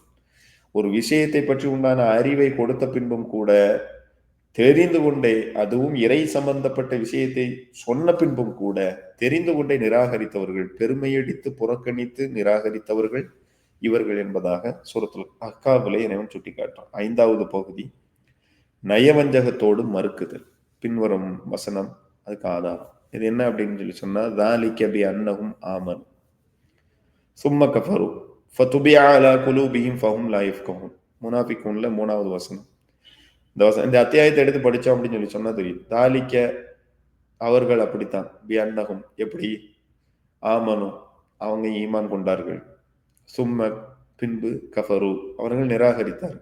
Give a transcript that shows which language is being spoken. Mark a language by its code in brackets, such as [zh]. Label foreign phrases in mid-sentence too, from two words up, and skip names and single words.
[ta] ஒரு விஷயத்தை பற்றி உண்டான அறிவை கொடுத்த பின்பும் கூட தெரிந்து கொண்டே அதுவும் இறை சம்பந்தப்பட்ட விஷயத்தை சொன்ன பின்பும் கூட தெரிந்து கொண்டே நிராகரித்தவர்கள், பெருமையடித்து புறக்கணித்து நிராகரித்தவர்கள் இவர்கள் என்பதாக சூரத்துல் அஹ்காஃபிலே இறைவன் சுட்டிக்காட்டுறான். 5வது பகுதி நயவஞ்சகத்தோடு மறுக்குதல். பின்வரும் வசனம் அதுக்கு ஆதாரம். இது என்ன அப்படின்னு சொல்லி சொன்னா [ar] ذَلِكَ بِأَنَّهُمْ آمَنُوا ثُمَّ كَفَرُوا فَطُبِعَ عَلَى قُلُوبِهِمْ فَهُمْ لَا يَفْقَهُونَ. [ta] முனாஃபிகூன்ல 3வது வசனம். இந்த அத்தியாயத்தை எடுத்து படிச்சோம் அப்படின்னு சொல்லி சொன்னா தெரியும். தாலிக்க அவர்கள் அப்படித்தான் பியன்னகும் எப்படி ஆமனு அவங்க ஈமான் கொண்டார்கள். சும்ம பின்பு கஃபரு அவர்கள் நிராகரித்தார்கள்.